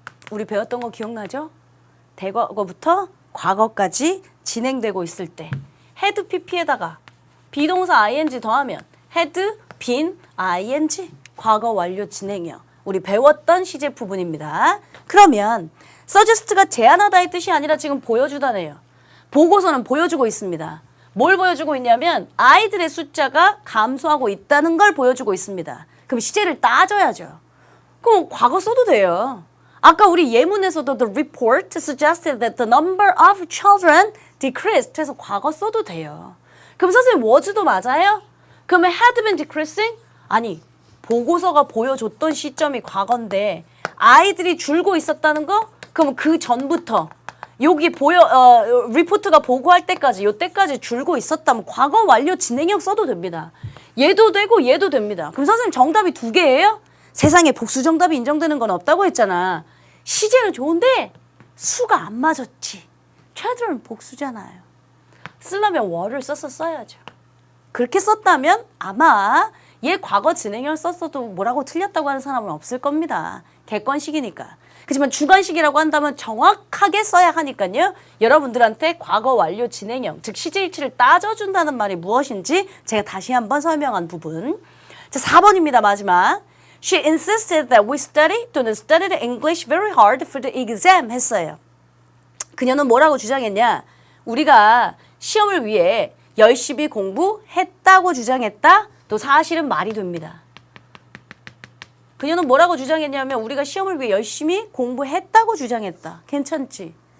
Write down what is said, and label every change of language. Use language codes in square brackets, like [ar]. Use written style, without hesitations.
[ko] 우리 배웠던 거 기억나죠? 대과거부터 과거까지 진행되고 있을 때 had pp에다가 비동사 ing 더하면 had been ing 과거 완료 진행형 우리 배웠던 시제 부분입니다. 그러면 suggest가 제안하다의 뜻이 아니라 지금 보여주다네요. 보고서는 보여주고 있습니다. 뭘 보여주고 있냐면 아이들의 숫자가 감소하고 있다는 걸 보여주고 있습니다. 그럼 시제를 따져야죠. 그럼 과거 써도 돼요. 아까 우리 예문에서도 [en] the report suggested that the number of children decreased [ko] 해서 과거 써도 돼요. 그럼 선생님 was도 맞아요? 그러면 [en] had been decreasing? [ko] 아니 보고서가 보여줬던 시점이 과거인데 아이들이 줄고 있었다는 거? 그럼 그 전부터 여기 리포트가 보고할 때까지 요때까지 줄고 있었다면 과거 완료 진행형 써도 됩니다. 얘도 되고 얘도 됩니다. 그럼 선생님 정답이 2개예요? 세상에 복수 정답이 인정되는 건 없다고 했잖아. 시제는 좋은데 수가 안 맞았지. children 복수잖아요. 쓰려면 were를 써야죠. 그렇게 썼다면 아마 얘 과거 진행형 썼어도 뭐라고 틀렸다고 하는 사람은 없을 겁니다. 객관식이니까. 그렇지만 주관식이라고 한다면 정확하게 써야 하니까요. 여러분들한테 과거 완료 진행형, 즉 시제일치를 따져준다는 말이 무엇인지 제가 다시 한번 설명한 부분. 자, 4번입니다. 마지막. [en] She insisted that we studied English very hard for the exam [ko] 했어요. 그녀는 뭐라고 주장했냐? 우리가 시험을 위해 열심히 공부했다고 주장했다? 또 사실은 말이 됩니다. 그녀는 뭐라고 주장했냐면 우리가 시험을 위해 열심히 공부했다고 주장했다. 괜찮지?